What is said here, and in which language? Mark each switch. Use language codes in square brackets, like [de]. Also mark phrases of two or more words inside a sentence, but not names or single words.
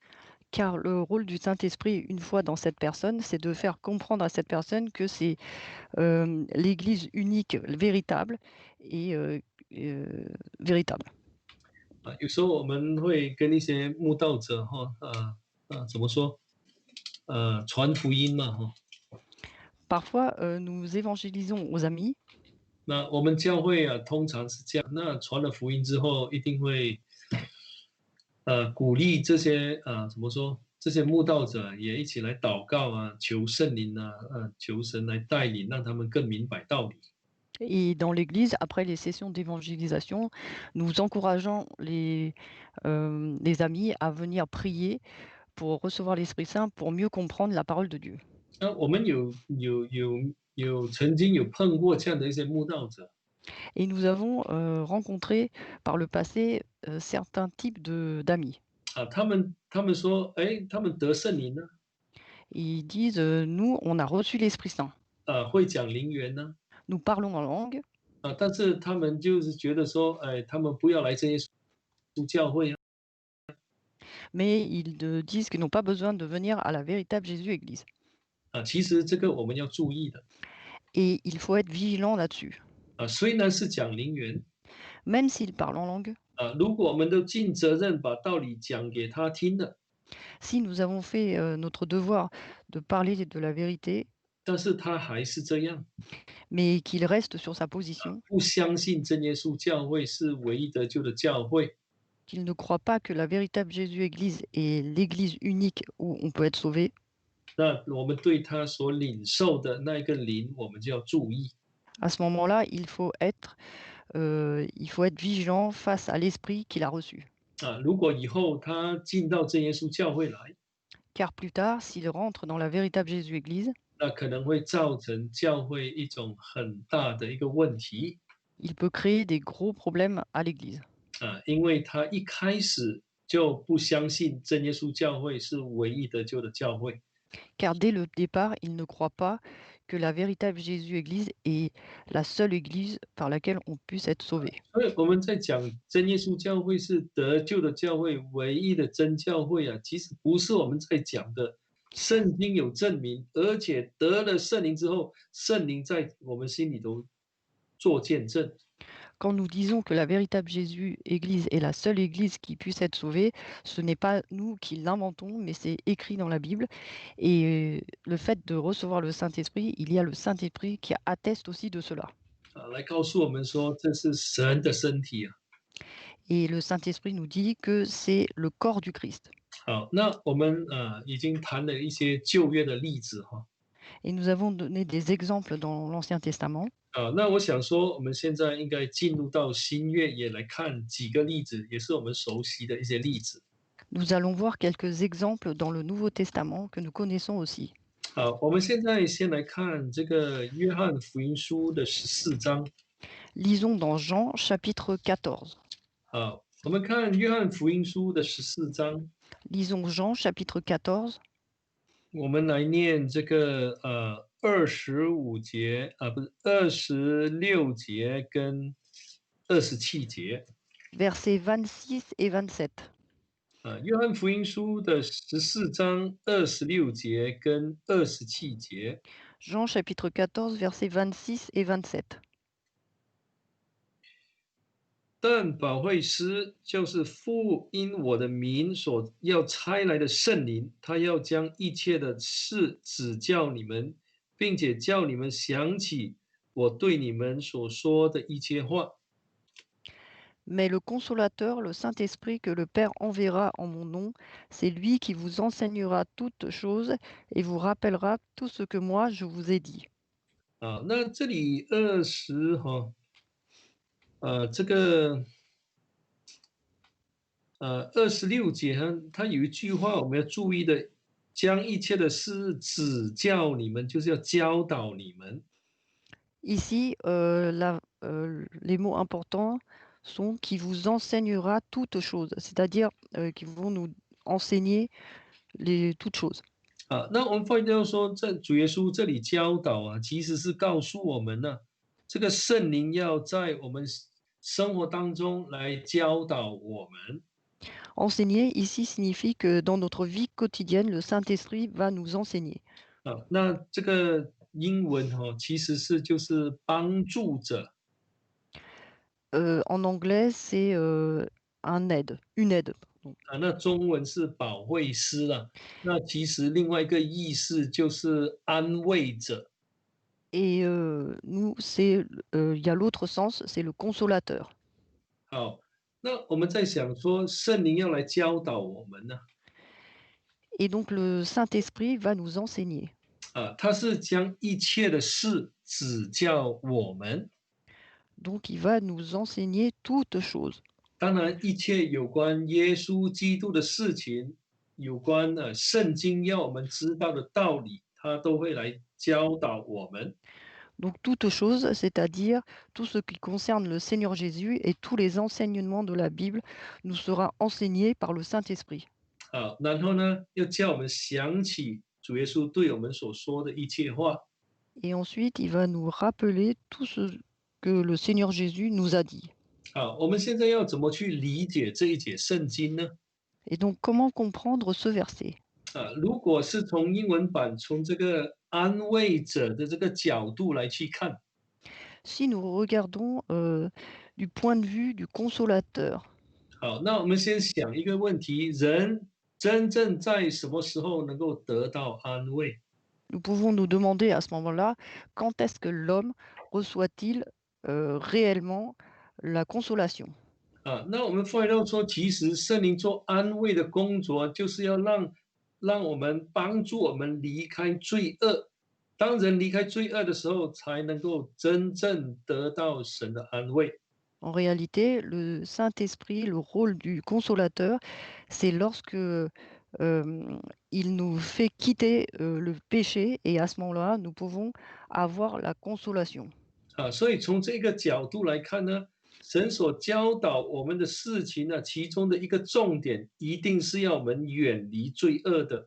[fr] Car le rôle du Saint-Esprit, une fois dans cette personne, c'est de faire comprendre à cette personne que c'est l'Église unique, véritable et véritable. [zh] 有时候我们会跟一些慕道者怎么说？传福音嘛哈。 [fr] Parfois, nous évangélisons aux amis [zh] 那我们教会通常是这样，那传了福音之后，一定会鼓励这些怎么说？这些慕道者也一起来祷告啊，求圣灵啊，求神来带领，让他们更明白道理。 [fr] et dans l'Église, après les sessions d'évangélisation, nous encourageons les amis à venir prier pour recevoir l'Esprit Saint, pour mieux comprendre la parole de Dieu. [zh] 那我们曾经有碰过这样的一些慕道者， [fr] Et nous avons rencontré par le passé certains types d'amis. [zh] 他们说，哎，他们得圣灵呢， [fr] Ils disent, nous, on a reçu l'Esprit Saint. [zh] 会讲灵言呢， [fr] Nous parlons en langue, [zh] 但是他们就是觉得说，哎，他们不要来这些教会啊。 [fr] mais ils disent qu'ils n'ont pas besoin de venir à la véritable Jésus-Église. [zh] 其实这个我们要注意的。 [fr] Et il faut être vigilant là-dessus. [zh] 虽然是讲灵言， [fr] Même s'ils parlent en langue, [zh] 如果我们都尽责任把道理讲给他听了， [fr] si nous avons fait notre devoir de parler de la vérité, [zh] 但是他还是这样， [fr] mais qu'il reste sur sa position, [zh] 不相信真耶稣教会是唯一得救的教会， [fr] qu'il ne croit pas que la véritable Jésus-Église est l'Église unique où on peut être sauvé, [zh] 那我们对他所领受的那一个灵，我们就要注意。 [fr] à ce moment-là, il faut être vigilant face à l'esprit qu'il a reçu. [zh] 如果以后他进到真耶稣教会来， [fr] Car plus tard, s'il rentre dans la véritable Jésus-Église, [zh] 那可能会造成教会一种很大的一个问题， [fr] il peut créer des gros problèmes à l'Église. [zh] 因为他一开始就不相信真耶稣教会是唯一得救的教会。 [fr] Car dès le départ, il ne croit pas que la véritable Jésus-Église est la seule Église par laquelle on puisse être sauvé. [zh] 所以我们在讲真耶稣教会是得救的教会，唯一的真教会其实不是我们在讲的。圣经有证明，而且得了圣灵之后，圣灵在我们心里头做见证。 [fr] Quand nous disons que la véritable Jésus Église est la seule Église qui puisse être sauvée, ce n'est pas nous qui l'inventons, mais c'est écrit dans la Bible. Et le fait de recevoir le Saint-Esprit, il y a le Saint-Esprit qui atteste aussi de cela. [zh] 来告诉我们说这是神的身体啊。 [fr] Et le Saint-Esprit nous dit que c'est le corps du Christ. [zh] 好，那我们已经谈了一些旧约的例子哈。 [fr] Et nous avons donné des exemples dans l'Ancien Testament. [zh] 那我想说，我们现在应该进入到新约，也来看几个例子，也是我们熟悉的一些例子。 [fr] Nous allons voir quelques exemples dans le Nouveau Testament que nous connaissons aussi. [zh] 好，我们现在先来看这个约翰福音书的14章。 [fr] Lisons dans Jean chapitre 14. [zh] 好，我们看约翰福音书的14章， [fr] Lisons Jean chapitre 14, [zh] 我们来念这个25节不是26节跟27节。 [fr] versets 26 et 27. [zh] 约翰福音书的14章26节跟27节。 [fr] Jean chapitre 14, versets 26 et 27. [zh] 但保惠师就是父因我的名所要差来的圣灵，他要将一切的事指教你们，并且叫你们想起我对你们所说的一切话。 [fr] Mais le consolateur, le Saint-Esprit que le Père enverra en mon nom, c'est lui qui vous enseignera toutes choses et vous rappellera tout ce que moi je vous ai dit. [zh] 那这里这个26节它有一句话我们要注意的，将一切的事指教你们，就是要教导你们。 [fr] Ici, les mots importants sont qui vous enseignera toutes choses, c'est-à-dire qui vont nous enseigner toutes choses. [zh] 那我们发现到说，在主耶稣这里教导其实是告诉我们呢，这个圣灵要在我们生活当中来教导我们。 [fr] Enseigner ici signifie que dans notre vie quotidienne, le Saint-Esprit va nous enseigner. [zh] 那这个英文其实就是帮助者。 [fr] En anglais, c'est une aide. [zh] 那中文是保惠师啦。那其实另外一个意思就是安慰者。 [fr] Et nous, il y a l'autre sens, c'est le consolateur. [zh] 好，那我们在想说，圣灵要来教导我们呢， [fr] Et donc le Saint-Esprit va nous enseigner. [zh] 他是将一切的事指教我们。 [fr] Donc il va nous enseigner toutes choses. [zh] 当然，一切有关耶稣基督的事情，有关圣经要我们知道的道理，他都会来教导我们。 [fr] Donc toutes choses, c'est-à-dire tout ce qui concerne le Seigneur Jésus et tous les enseignements de la Bible nous sera enseigné par le Saint-Esprit. [zh] 然后呢，又叫我们想起主耶稣对我们所说的一切话。 [fr] Et ensuite, il va nous rappeler tout ce que le Seigneur Jésus nous a dit. [zh] 我们现在要怎么去理解这一节圣经呢？ [fr] Et donc comment comprendre ce verset? [zh] 如果是从英文版从这个安慰者的这个角度来去看， [fr] Si nous regardons du point de vue du consolateur, [zh] 好，那我们先想一个问题：人真正在什么时候能够得到安慰？ [fr] nous pouvons nous demander à ce moment-là, quand est-ce que l'homme reçoit-il réellement la consolation? [zh] 那我们发现到说，其实圣灵做安慰的工作，就是要让我们帮助我们离开罪恶。当人离开罪恶的时候，才能够真正得到神的安慰。 [fr] En réalité, le Saint-Esprit, le rôle du consolateur, c'est lorsque il nous fait quitter le péché et à ce moment-là, nous pouvons avoir la consolation. [zh] 所以从这个角度来看呢，神所教导我们的事情呢，其中的一个重点，一定是要我们远离罪恶的。